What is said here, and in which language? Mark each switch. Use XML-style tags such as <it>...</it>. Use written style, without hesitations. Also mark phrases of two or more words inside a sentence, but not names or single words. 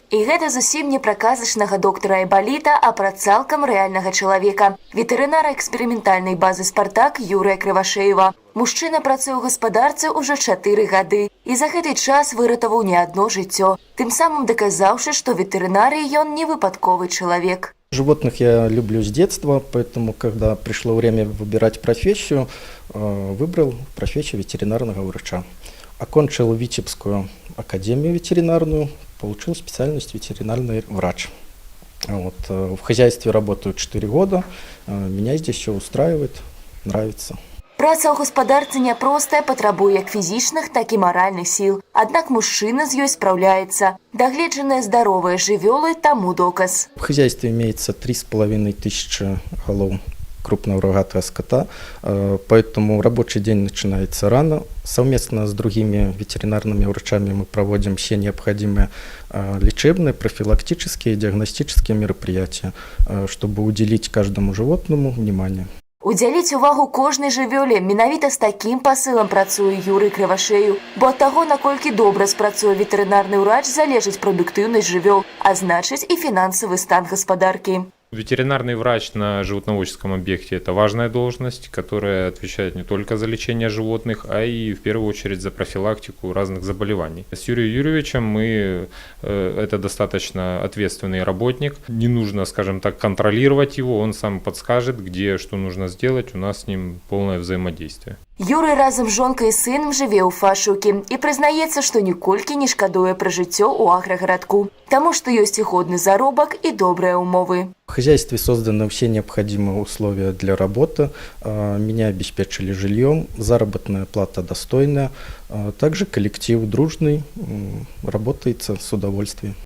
<be>І гэта зусім не пра казачнага доктара Айбаліта, а пра цалкам рэальнага чалавека. Ветэрынара эксперыментальнай базы «Спартак» Юрыя Крывашеева. Мужчына працуе ў гаспадарцы ўжо 4 гады. І за гэты час выратаваў не адно жыццё. Тым самым даказаўшы, што ветэрынарый ён не выпадковы чалавек.</be> <ru>Животных я люблю с детства, поэтому, когда пришло время выбирать профессию, выбрал профессию ветеринарного врача. Окончил Витебскую академию ветеринарную, получил специальность ветеринарный врач. В хозяйстве работаю 4 года, меня здесь все устраивает, нравится.</ru> <be>Праца ў гаспадарцы няпростая, патрабуе як фізічных, так і маральных сіл. Аднак мужчына з ёй спраўляецца. Дагледжаныя здаровыя жывёлы таму доказ.</be> <ru>В хозяйстве имеется 3500 голов крупного рогатого скота, поэтому рабочий день начинается рано. Совместно с другими ветеринарными врачами мы проводим все необходимые лечебные, профилактические, диагностические мероприятия, чтобы уделить каждому животному внимание.</ru> <be>Удзяліць увагу кожнай жывёле менавіта з такім пасылам працуе Юрый Крывашею, бо ад таго, наколькі добра спрацуе ветэрынарны ўрач, залежыць прадуктыўнасць жывёл, а значыць і фінансавы стан гаспадаркі.</be> <ru>Ветеринарный врач на животноводческом объекте – это важная должность, которая отвечает не только за лечение животных, а и в первую очередь за профилактику разных заболеваний. С Юрием Юрьевичем это достаточно ответственный работник. Не нужно, скажем так, контролировать его, он сам подскажет, где что нужно сделать, у нас с ним полное взаимодействие.</ru> <be>Юрый разам з жонкай і сынам жыве ў Фашукі і прызнаецца, што ніколькі не шкадуе пра жыццё ў аграгарадку, таму што ёсць і годны заробак і добрыя умовы.</be> <ru>В хозяйстве созданы все необходимые условия для работы, меня обеспечили жильем, заработная плата достойная, также коллектив дружный, работается с удовольствием.</ru>